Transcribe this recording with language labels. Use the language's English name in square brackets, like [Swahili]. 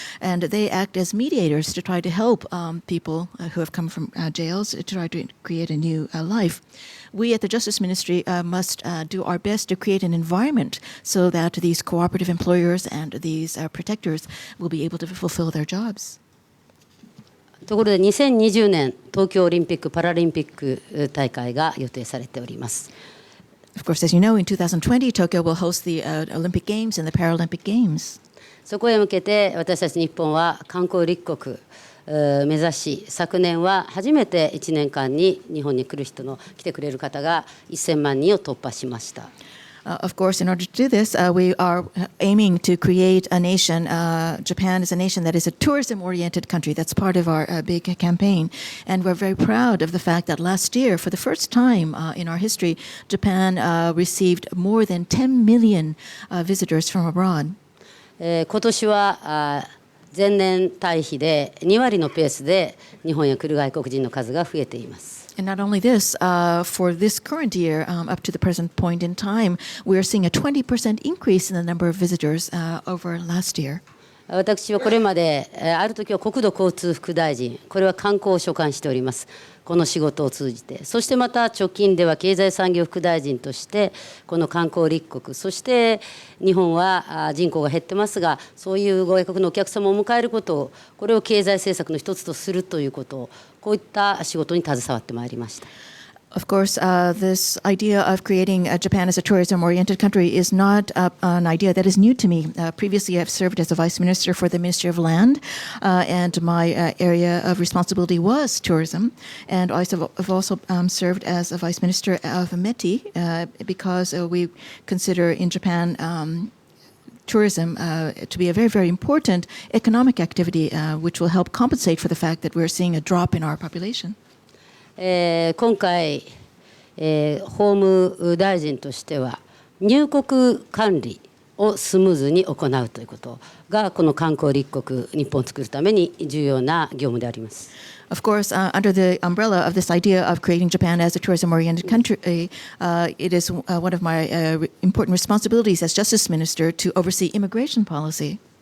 [English] And they act as mediators to try to help people who have come from jails to try to create a new life. We at the Justice Ministry must do our best to create an environment so that these cooperative employers and these protectors will be able to fulfill their jobs. [Japanese] ところで2020年東京オリンピック・パラリンピック大会が予定されております。 [English] Of course, as you know, in 2020, Tokyo will host the Olympic Games and the Paralympic Games. [Japanese] そこへ向けて私たち日本は観光立国目指し、昨年は初めて1年間に日本に来てくれる方が1000万人を突破しました。 [English] Of course, in order to do this, we are aiming to create a nation. Japan is a nation that is a tourism-oriented country. That's part of our big campaign. And we're very proud of the fact that last year, for the first time in our history, Japan received more than 10 million visitors from abroad. [Japanese] 今年は前年対比で2割のペースで日本へ来る外国人の数が増えています。 [English] And not only this, for this current year, up to the present point in time, we are seeing a 20% increase in the number of visitors over last year. [Japanese] 私はこれまである時は国土交通副大臣、これは観光を所管しております。この仕事を通じて、そしてまた直近では経済産業副大臣としてこの観光立国、そして日本は人口が減ってますが、そういう外国のお客様を迎えることを、これを経済政策の一つとするということを、こういった仕事に携わってまいりました。 [English] Of course, this idea of creating Japan as a tourism-oriented country is not an idea that is new to me. Previously, I've served as a vice minister for the Ministry of Land, and my area of responsibility was tourism. And I've also served as a vice minister of METI because we consider in Japan tourism to be a very, very important economic activity, which will help compensate for the fact that we're seeing a drop in our population. [Japanese] 今回、法務大臣としては入国管理をスムーズに行うということがこの観光立国日本を作るために重要な業務であります。 [English] Of course, under the umbrella of this idea of creating Japan as a tourism-oriented country, it is one of my important responsibilities as Justice Minister to oversee immigration policy.